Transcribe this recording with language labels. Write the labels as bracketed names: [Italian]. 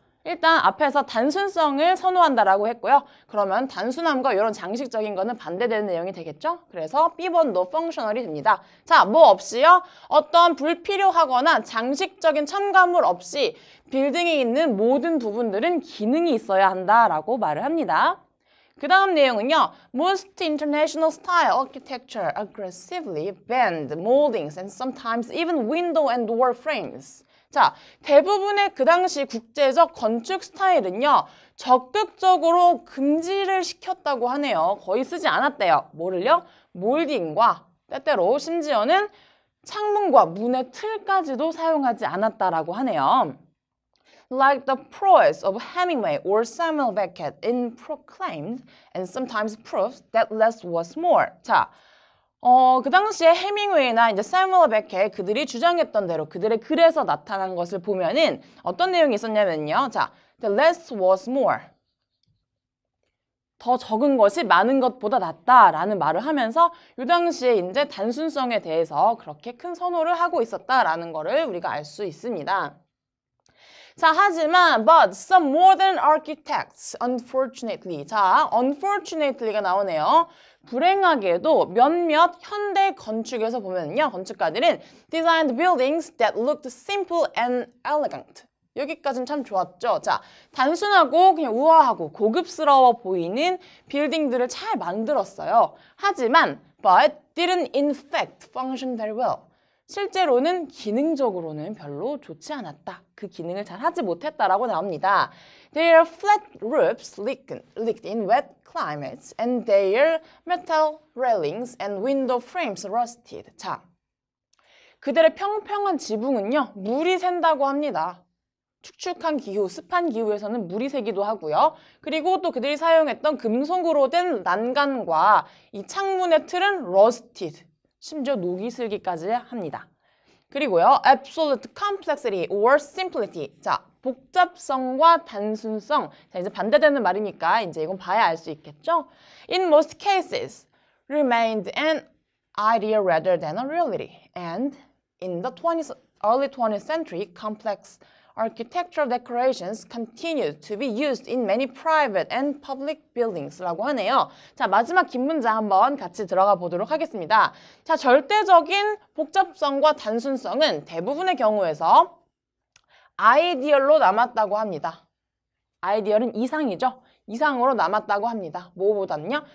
[Korean] 일단 앞에서 단순성을 선호한다라고 했고요. 그러면 단순함과 이런 장식적인 거는 반대되는 내용이 되겠죠? 그래서 B번도 펑셔널이 됩니다. 자, 뭐 없이요? 어떤 불필요하거나 장식적인 첨가물 없이 빌딩에 있는 모든 부분들은 기능이 있어야 한다라고 말을 합니다. 그 다음 내용은요. [English] Most international style architecture aggressively bend moldings and sometimes even window and door frames. [Korean] 자, 대부분의 그 당시 국제적 건축 스타일은요. 적극적으로 금지를 시켰다고 하네요. 거의 쓰지 않았대요. 뭐를요? 몰딩과 때때로 심지어는 창문과 문의 틀까지도 사용하지 않았다라고 하네요. [English] Like the prose of Hemingway or Samuel Beckett in proclaimed and sometimes proved that less was more. [Korean] 자, 그 당시에 해밍웨이나 이제 사무엘 베켓 그들이 주장했던 대로 그들의 글에서 나타난 것을 보면은 어떤 내용이 있었냐면요. [English] 자, the less was more. [Korean] 더 적은 것이 많은 것보다 낫다라는 말을 하면서 이 당시에 이제 단순성에 대해서 그렇게 큰 선호를 하고 있었다라는 거를 우리가 알 수 있습니다. 자, 하지만 [English] but some modern architects unfortunately 자, unfortunately [Korean] 가 나오네요. 불행하게도 몇몇 현대 건축에서 보면요. 건축가들은 [English] designed buildings that looked simple and elegant. [Korean] 여기까지는 참 좋았죠. 자, 단순하고 그냥 우아하고 고급스러워 보이는 빌딩들을 잘 만들었어요. 하지만 [English] but didn't in fact function very well. [Korean] 실제로는 기능적으로는 별로 좋지 않았다. 그 기능을 잘 하지 못했다라고 나옵니다. [English] Their flat roofs leaked in wet climates and their metal railings and window frames rusted. [Korean] 자, 그들의 평평한 지붕은요, 물이 샌다고 합니다. 축축한 기후, 습한 기후에서는 물이 새기도 하고요. 그리고 또 그들이 사용했던 금속으로 된 난간과 이 창문의 틀은 rusted, 심지어 녹이 슬기까지 합니다. [English] 그리고요, absolute complexity or simplicity. [Korean] 자, 복잡성과 단순성. 자, 이제 반대되는 말이니까 이제 이건 봐야 알 수 있겠죠? [English] In most cases, remained an idea rather than a reality. And in the early 20th century, complex architectural decorations continued to be used in many private and public buildings [Korean] 라고 하네요. 자, 마지막 긴 문장 한번 같이 들어가 보도록 하겠습니다. 자, 절대적인 복잡성과 단순성은 대부분의 경우에서 아이디얼로 남았다고 합니다. 아이디얼은 이상이죠. 이상으로 남았다고 합니다. 뭐보다는요?